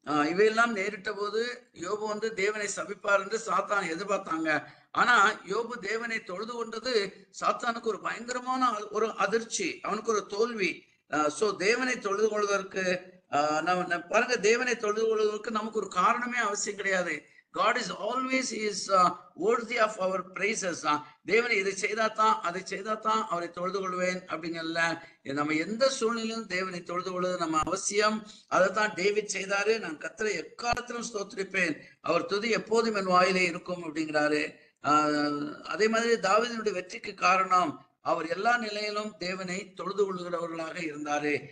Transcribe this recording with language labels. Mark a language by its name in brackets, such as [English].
[Tamil] இவையெல்லாம் நேரிட்ட போது யோபு தேவனை சபிப்பார் என்று சாத்தான் எதிர்பார்த்தாங்க. ஆனா யோபு தேவனை தொழுது கொண்டது சாத்தானுக்கு ஒரு பயங்கரமான ஒரு அதிர்ச்சி, அவனுக்கு ஒரு தோல்வி. சோ தேவனை தொழுது கொள்வதற்கு பாருங்க, தேவனை தொழுது கொள்வதற்கு நமக்கு ஒரு காரணமே அவசியம் கிடையாது. [English] God is always is worthy of our praises. [Tamil] தேவன் இதை செய்தாதான் அதை செய்தாதான் அவரை தொழுது கொள்வேன் அப்படிங்கல. நம்ம எந்த சூழ்நிலையும் தேவனை தொழுது கொள்வது நம்ம அவசியம். அதைத்தான் டேவிட் செய்தாரு. நான் கர்த்தரை எக்காலத்திலும் ஸ்தோத்திரிப்பேன், அவர் துதி எப்போதும் என் வாயிலே இருக்கும் அப்படிங்கிறாரு. அதே மாதிரி தாவீதினுடைய வெற்றிக்கு காரணம் அவர் எல்லா நிலையிலும் தேவனை தொழுது கொள்கிறவர்களாக இருந்தாரு.